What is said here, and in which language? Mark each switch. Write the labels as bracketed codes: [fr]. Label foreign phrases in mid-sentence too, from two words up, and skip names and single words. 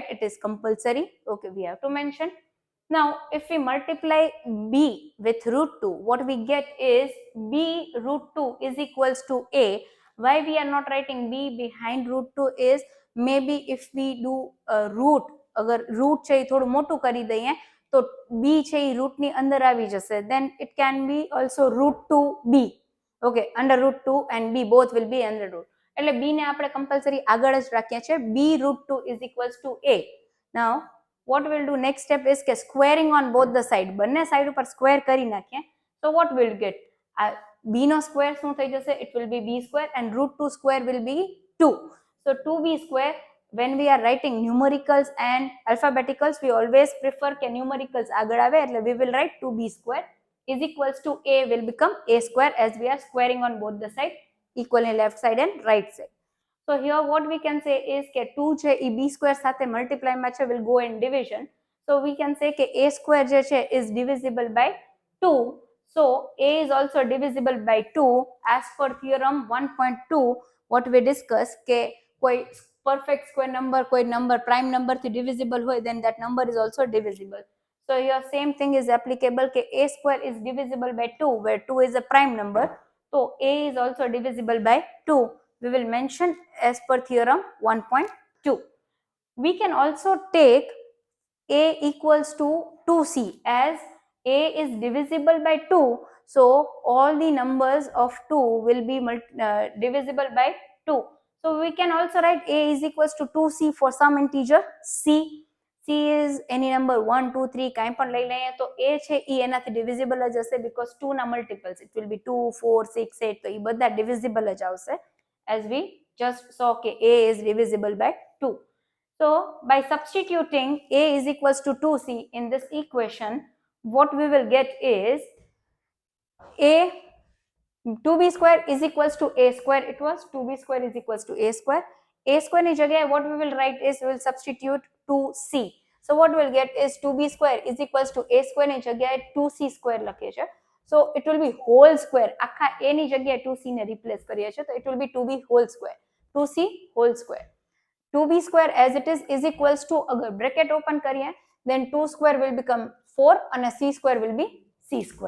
[en] It is compulsory. Okay, we have to mention. Now if we multiply B with root 2, what we get is B root 2 is equals to A. Why we are not writing B behind root 2 is, maybe if we do a root, [gu] अगर root છે થોડું મોટું કરી દઈએ તો b છે એ root ની અંદર આવી જશે, [en] then it can be also root 2b. Okay, under root 2 and b both will be under root, [gu] એટલે b ને આપણે compulsory આગળ જ રાખ્યા છે. [en] B root 2 is equals to A. Now what we'll do next step is કે squaring on both the side, [gu] બંને સાઈડ ઉપર square કરી નાખીએ. [en] So what we'll get, [gu] b નો square શું થઈ જશે, [en] it will be b square, and root 2 square will be 2. So 2b square, when we are writing numericals and alphabeticals, we always prefer કે numericals આગળ આવે, એટલે we will write 2b square is equals to A will become A square, as we are squaring on both the side, equally left side and right side. So here what we can say is [gu] કે 2 છે એ [en] b square સાથે multiply [gu] માં છે, [en] will go in division. So we can say કે A square જે છે is divisible by 2. So A is also divisible by 2 as per theorem 1.2. what we discuss [gu] કે કોઈ [en] perfect square number, કોઈ number prime number થી divisible હોય, then that number is also divisible. So here same thing is applicable કે A square is divisible by 2, where 2 is a prime number. So A is also divisible by 2. We will mention as per theorem 1.2. We can also take A equals to 2C, as A is divisible by 2. So all the numbers of 2 will be divisible by 2. So we can also write A is equals to 2C for some integer C. C is any number [gu] 1, 2, 3 કાંઈ પણ લઈ લઈએ તો A છે એ એનાથી divisible જ હશે, [en] because 2 ના multiples, it will be 2, 4, 6, 8, [gu] તો એ બધા divisible જ આવશે, [en] as we just saw કે A is divisible by 2. So by substituting A is equals to 2C in this equation, what we will get is A 2b square is equals to a square. It was 2b square is equals to a square. A square [gu] ની જગ્યાએ [en] what we will write is we will substitute 2c. So what we will get is 2b square is equals to a square [gu] ની જગ્યાએ [en] 2c square [gu] લખીએ છે. [en] So it will be whole square. [gu] આખા a ની જગ્યાએ 2c ને replace કરીએ છે, તો [en] it will be 2b whole square. 2c whole square. 2b square as it is equals to, अगर bracket open કરીએ then 2 square will become 4 and c square will be c square.